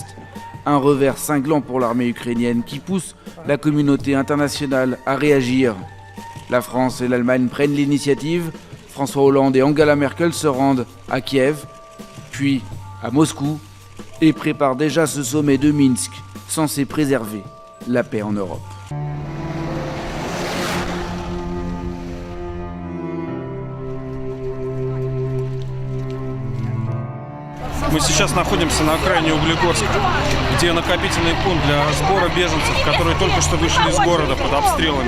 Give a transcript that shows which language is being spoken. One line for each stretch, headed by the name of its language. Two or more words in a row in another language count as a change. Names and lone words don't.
French: Un revers cinglant pour l'armée ukrainienne qui pousse la communauté internationale à réagir. La France et l'Allemagne prennent l'initiative. François Hollande et Angela Merkel se rendent à Kiev, puis à Moscou, et préparent déjà ce sommet de Minsk, censé préserver la paix en Europe.
Russian: Мы сейчас находимся на окраине Углегорска, где накопительный пункт для сбора беженцев, которые только что вышли из города под обстрелами.